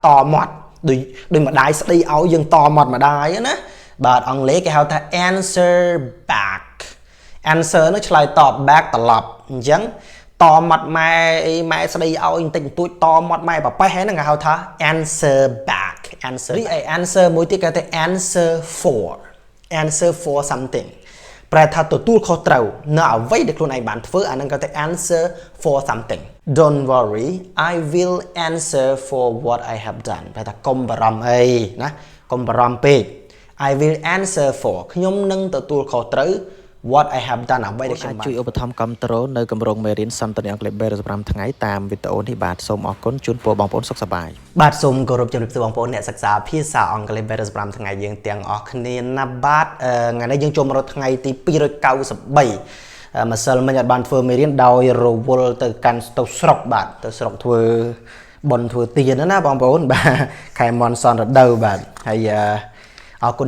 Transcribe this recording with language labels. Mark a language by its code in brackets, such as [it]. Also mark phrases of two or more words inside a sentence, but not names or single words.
[km] តមាត់ដោយម្ដាយស្ដីឲ្យយើងតមាត់ម្ដាយណាបាទអង់គ្លេសគេហៅថា [en] answer back answer [km] នោះឆ្លើយតប back ត្រឡប់អញ្ចឹងតមាត់ម៉ែម៉ែស្ដីឲ្យបន្តិចបន្តួចតមាត់ម៉ែប៉ប៉េះហ្នឹងគេហៅថា [en] answer back answer [km] រីឯ answer មួយទៀតគេហៅថា [en] answer for something [km] ប្រែថាទទួលខុសត្រូវនៅអ្វីដែលខ្លួនឯងបានធ្វើអាហ្នឹងគេហៅថា [en] answer for something don't worry I will answer for what I have done [km] ប្រែថាកុំបារម្ភអីណាកុំបារម្ភពេក [en] I will answer for [km] ខ្ញុំនឹងទទួលខុសត្រូវ [en] what I have done [km] អ្វីដែលខ្ញុំបានជួយឧបត្ថម្ភគ្រប់គ្រងនៅគម្រោងមេរៀនសន្តានអង់គ្លេស35ថ្ងៃតាមវីដេអូនេះបាទសូមអរគុណជូនពរបងប្អូនសុខសប្បាយបាទសូមគោរពជម្រាបសួរបងប្អូនអ្នកសិក្សាភាសាអង់គ្លេស35ថ្ងៃយើងទាំងអស់គ្នាណាបាទថ្ងៃនេះយើងចូលមករកថ្ងៃទី 293ម្សិលមិញអត់បានធ្វើមេរៀនដោយរវល់ទៅកាន់ទៅស្រុកបាទទៅស្រុកធ្វើបន់ធ្វើទានណាបងប្អូនបាទខែមនសនរដូវបាទហើយអរគុណ